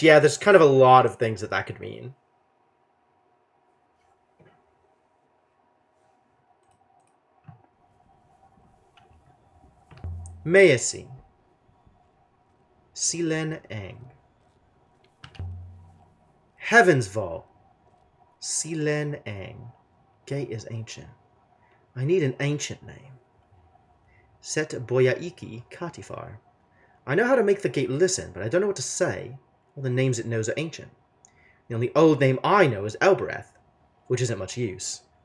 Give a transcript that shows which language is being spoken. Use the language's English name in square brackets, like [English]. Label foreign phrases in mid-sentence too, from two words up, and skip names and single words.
[English] Yeah, there's kind of a lot of things that could mean. Mayasi. Silen Ang. Heaven's Vault. Silen Ang. Gate is ancient. I need an ancient name. Set Boyaiki Katifar. I know how to make the gate listen, but I don't know what to say. All the names it knows are ancient. The only old name I know is Elbereth, which isn't much use.